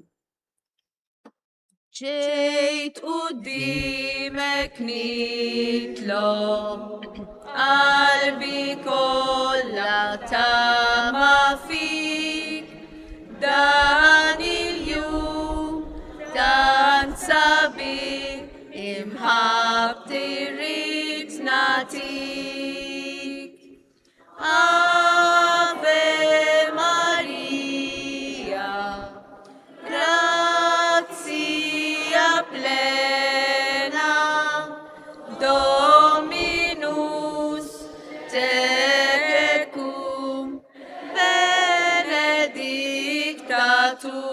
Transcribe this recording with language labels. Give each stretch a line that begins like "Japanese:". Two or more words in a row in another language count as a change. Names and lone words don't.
Maltese: ġejt qudiemek nitlob, qalbi kollha tama fik, dan il-jum dan sabiħ imħabti rrid natik.
Latin: Ave Maria, grazia plena, Dominus tecum, benedicta tu.